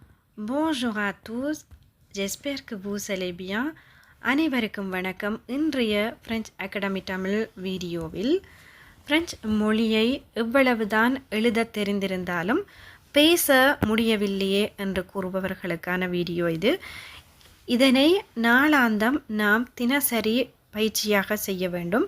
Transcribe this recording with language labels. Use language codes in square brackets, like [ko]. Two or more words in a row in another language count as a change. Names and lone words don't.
[fr] Bonjour à tous, j'espère que vous allez bien. [ta] அனைவருக்கும் வணக்கம். இன்றைய பிரெஞ்சு அகாடமி தமிழ் வீடியோவில் பிரெஞ்சு மொழியை எவ்வளவுதான் எழுத தெரிந்திருந்தாலும் பேச முடியவில்லையே என்று கூறுபவர்களுக்கான வீடியோ இது. இதனை நாளாந்தம் நாம் தினசரி பயிற்சியாக செய்ய வேண்டும்.